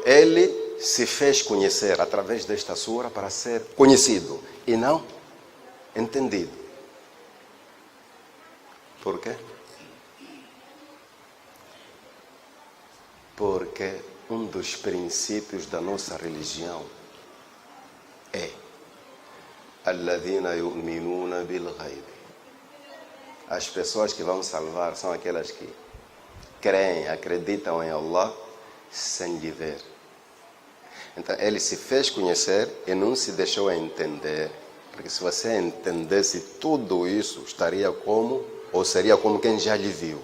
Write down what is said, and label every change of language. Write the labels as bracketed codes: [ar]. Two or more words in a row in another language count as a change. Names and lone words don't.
[pt] Ele se fez conhecer através desta sura para ser conhecido e não entendido. Por quê? Porque um dos princípios da nossa religião é [ar] الذين يؤمنون بالغيب. [pt] As pessoas que vão salvar são aquelas que creem, acreditam em Allah sem lhe ver. Então ele se fez conhecer e não se deixou entender. Porque se você entendesse tudo isso, estaria como, ou seria como quem já lhe viu.